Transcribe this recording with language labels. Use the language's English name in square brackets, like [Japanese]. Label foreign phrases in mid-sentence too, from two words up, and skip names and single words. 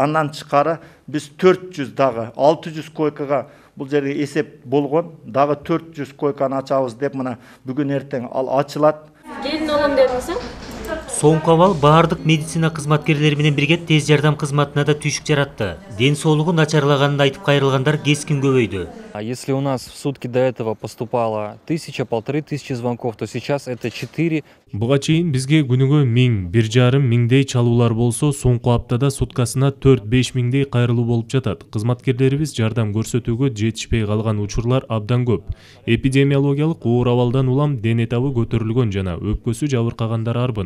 [Kyrgyz] Андан тышкары биз 400 дагы 600 койкага бул жерде эсеп болгон, дагы 400 койканы ачабыз деп мына бүгүн эртең ал ачылат. Келин алам дедиңиз? Соңку абал баардык медицина кызматкерлери менен бирге тез жардам кызматына да түйшүк жаратты. Ден соолугу начарлаганын айтып кайрылгандар кескин көбөйдү. [Russian] А если у нас в сутки до этого поступало 1000-1500 звонков, то сейчас это 4. [Kyrgyz] Буга чейин бизге күнүгө 1000, 1,5 миңдей чалуулар болсо, соңку аптада суткасына 4-5 миңдей кайрылуу болуп жатат. Кызматкерлерибиз жардам көрсөтүүгө жетишпей калган учурлар абдан көп. Эпидемиологиялык оор абалдан улам дене табы көтөрүлгөн жана өпкөсү жабыркагандар арбын.